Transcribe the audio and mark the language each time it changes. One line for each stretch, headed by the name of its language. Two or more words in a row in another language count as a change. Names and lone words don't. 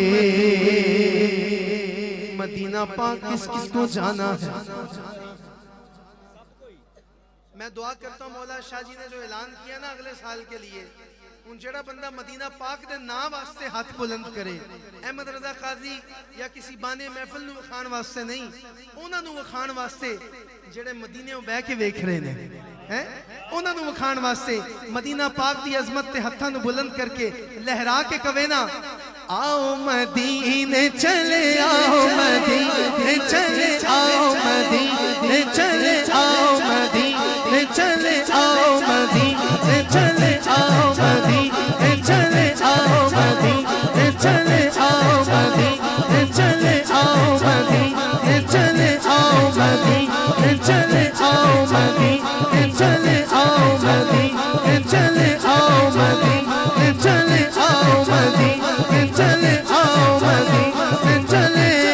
Urdu: مدینہ پاک کس کس کو جانا ہے؟ میں دعا کرتا ہوں مولا شاہ جی نے جو اعلان کیا نا اگلے سال کے لیے،
Punjabi: ان جڑا بندہ مدینہ پاک دے نام واسطے ہاتھ بلند کرے، احمد رضا قاضی یا کسی بانے محفل نو وکھان واسطے نہیں، انہاں نو وکھان واسطے جڑے مدینے بہ کے ویکھ رہے نے، انہاں نو وکھان واسطے مدینہ پاک دی عظمت تے ہتھاں نو بلند کر کے لہرا کے کہے نا
Urdu: آؤ مدینے چلے آؤ مدینے چلے آؤ مدینے چلے آؤ مدینے چلے آؤ مدینے چلے آؤ مدینے چلے آؤ مدینے چلے آؤ مدینے چلے آؤ مدینے چلے آؤ مدینے چلے آؤ مدینے چلے آؤ مدینے چلے آؤ مدینے چلے آؤ مدینے چلے آؤ مدینے چلے